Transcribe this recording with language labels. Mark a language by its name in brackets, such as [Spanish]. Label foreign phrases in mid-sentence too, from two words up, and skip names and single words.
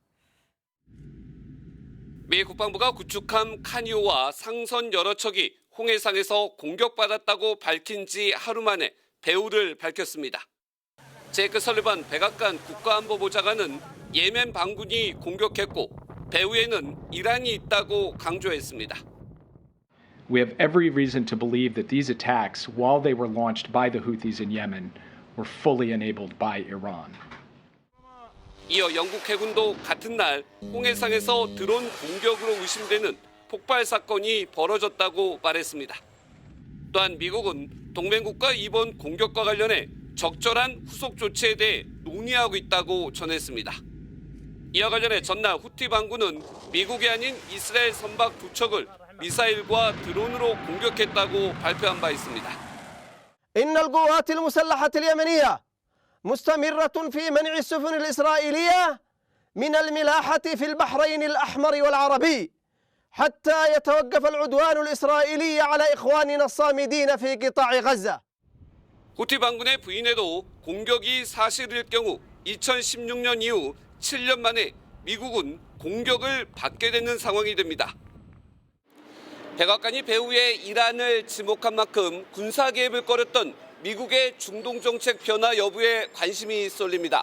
[Korean] 미 국방부가 구축함 카니오와 상선 여러 척이 홍해상에서 공격받았다고 밝힌 지 하루 만에 배후를 밝혔습니다. 제이크 설리반 백악관 국가안보보좌관은 예멘 반군이 공격했고 배후에는 이란이 있다고 강조했습니다. [English] We have every reason to believe that these attacks, while they were launched by the Houthis in Yemen, were fully enabled by Iran. [Korean] 이어 영국 해군도 같은 날 홍해상에서 드론 공격으로 의심되는 폭발 사건이 벌어졌다고 말했습니다. 또한 미국은 동맹국가 이번 공격과 관련해 적절한 후속 조치에 대해 논의하고 있다고 전했습니다. 이와 관련해 전날 후티 반군은 미국이 아닌 이스라엘 선박 2척을 미사일과 드론으로 공격했다고 발표한 바 있습니다. [Arabic] إن القوات المسلحة اليمنية مستمرة في منع السفن الإسرائيلية من الملاحة في البحرين الأحمر والعربي حتى يتوقف العدوان الإسرائيلي على إخواننا الصامدين في قطاع غزة. [Korean] 후티 반군의 부인에도 공격이 사실일 경우 2016년 이후 7년 만에 미국은 공격을 받게 되는 상황이 됩니다. 백악관이 배후에 이란을 지목한 만큼 군사 개입을 꺼렸던 미국의 중동 정책 변화 여부에 관심이 쏠립니다.